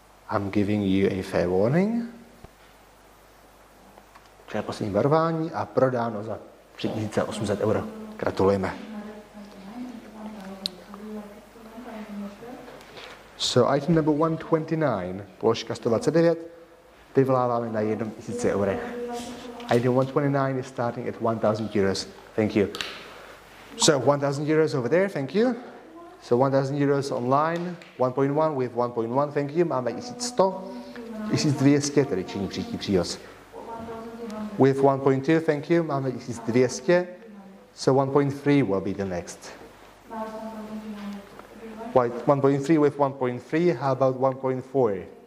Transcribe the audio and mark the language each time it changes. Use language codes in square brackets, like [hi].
[en] I'm giving you a fair warning. [cs] To je poslední varování a prodáno za 3800 euro. Gratulujeme. [en] So item number 129, [cs] položka 129, vyvoláváme na 1000 eurech. [en] Item 129 is starting at 1000 euros. Thank you. So 1000 euros over there, thank you. So 1000 euros online, 1.1 with 1.1, thank you. [cs] Máme 1100, 1200, tedy činí příští příhoz. [en] With 1.2, thank you. [cs] Máme 1200, [en] so 1.3 will be the next. 1.3 with 1.3, how about 1.4?